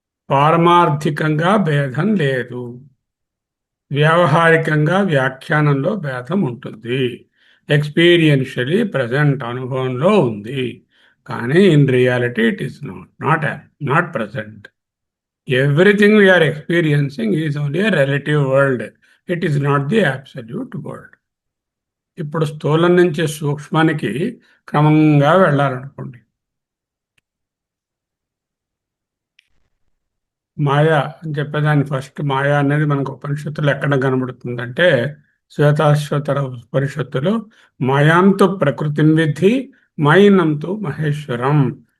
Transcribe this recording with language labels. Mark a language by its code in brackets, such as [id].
[te] పారమార్థికంగా భేదం లేదు, వ్యావహారికంగా వ్యాఖ్యానంలో భేదం ఉంటుంది. [en] experientially present [te] అనుభవంలో ఉంది, కానీ [en] In reality it is not present. Everything we are experiencing is only a relative world. It is not the absolute world. [te] ఇప్పుడు స్థూలం నుంచి సూక్ష్మానికి క్రమంగా వెళ్ళాలనుకోండి. మాయా అని చెప్పేదాన్ని ఫస్ట్ మాయా అనేది మనకు ఉపనిషత్తులు ఎక్కడ కనబడుతుందంటే శ్వేతాశ్వతర ఉపనిషత్తులు మాయాంతు ప్రకృతిని విద్ధి మాయినంతు మహేశ్వరం.